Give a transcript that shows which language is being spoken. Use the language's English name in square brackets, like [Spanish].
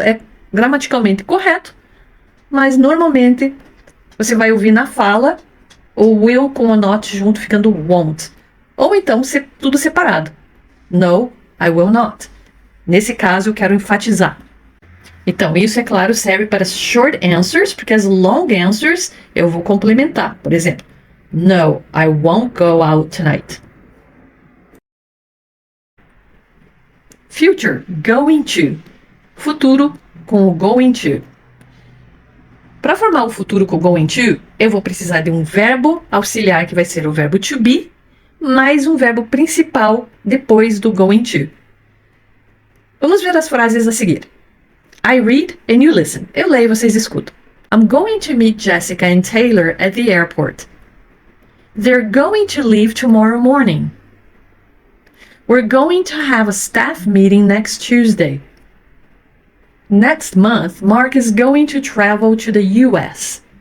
[Portuguese] É gramaticalmente correto, mas normalmente você vai ouvir na fala o will com o not junto, ficando won't. Ou então tudo separado. [English] No, I will not. [Portuguese] Nesse caso, eu quero enfatizar. Então, isso, é claro, serve para as short answers, porque as long answers eu vou complementar. Por exemplo, [English] no, I won't go out tonight. Future, going to. [Portuguese] Futuro com o [English] going to. [Portuguese] Para formar o futuro com o going to, eu vou precisar de um verbo auxiliar, que vai ser o verbo to be, mais um verbo principal depois do going to. Vamos ver as frases a seguir. [English] I read and you listen. [Portuguese] Eu leio e vocês escutam. [English] I'm going to meet Jessica and Taylor at the airport. They're going to leave tomorrow morning. We're going to have a staff meeting next Tuesday. Next month, Mark is going to travel to the US.